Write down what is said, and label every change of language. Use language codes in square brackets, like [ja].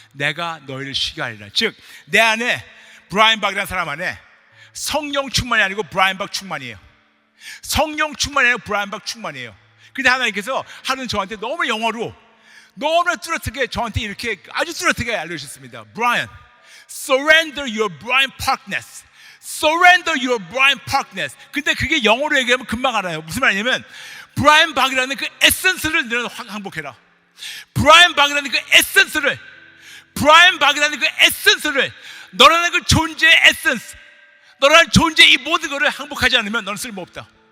[ko] 내가 너희를 쉬게 하리라. 즉 내 안에, 브라이언 박이라는 사람 안에 성령 충만이 아니고 브라이언 박 충만이에요. 성령 충만이 아니고 브라이언 박 충만이에요. 근데 하나님께서 하루는 저한테 너무 영어로 너무나 뚜렷하게 저한테 이렇게 아주 뚜렷하게 알려주셨습니다. [en] Brian, surrender your Brian Parkness. Surrender your Brian Parkness. [ko] 근데 그게 영어로 얘기하면 금방 알아요. 무슨 말이냐면 브라이언 박이라는 그 에센스를 너는 항복해라. 브라이언 박이라는 그 에센스를, 브라이언 박이라는 그 에센스를, 너라는 그 존재의 에센스, 너라는 존재의 이 모든 것을 항복하지 않으면 너는 쓸모없다.